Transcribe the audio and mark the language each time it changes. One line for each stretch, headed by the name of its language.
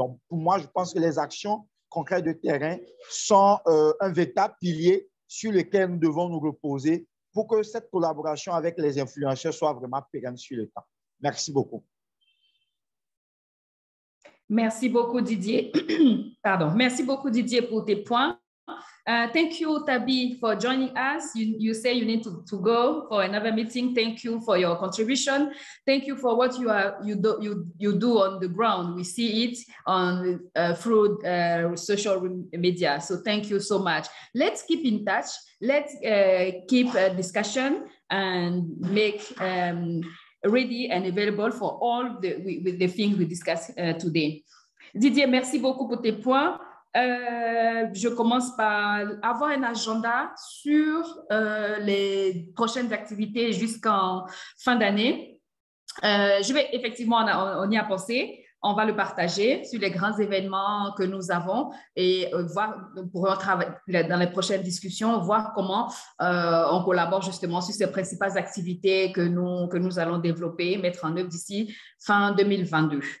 French: Donc, pour moi, je pense que les actions concrètes de terrain sont un véritable pilier sur lequel nous devons nous reposer pour que cette collaboration avec les influenceurs soit vraiment pérenne sur le temps. Merci beaucoup. Merci beaucoup, Didier. Pardon. Merci beaucoup, Didier, pour tes points.
English: Thank you, Tabi, for joining us. You say you need to go for another meeting. Thank you for your contribution. Thank you for what you do on the ground. We see it on through social media. So thank you so much. Let's keep in touch. Let's keep a discussion and make ready and available for all the things we discussed today.
French: Didier, merci beaucoup pour tes points. Je commence par avoir un agenda sur les prochaines activités jusqu'en fin d'année. Je vais effectivement, on y a pensé. On va le partager sur les grands événements que nous avons et voir, nous pourrons travailler dans les prochaines discussions, voir comment on collabore justement sur ces principales activités que nous allons développer, mettre en œuvre d'ici fin 2022.